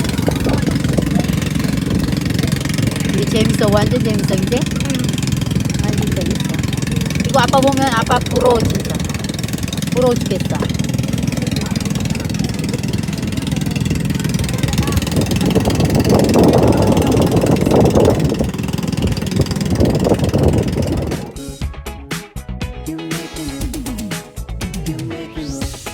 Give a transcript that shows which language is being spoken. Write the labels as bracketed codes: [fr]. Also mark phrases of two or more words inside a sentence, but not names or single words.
[ko] Hindi 재밌어. 완전 재밌어, 이제? 완전 재밌어. 이거 아빠 보면 아빠 부러워, 진짜. 부러워 죽겠어. [en] You make me look. You make me look.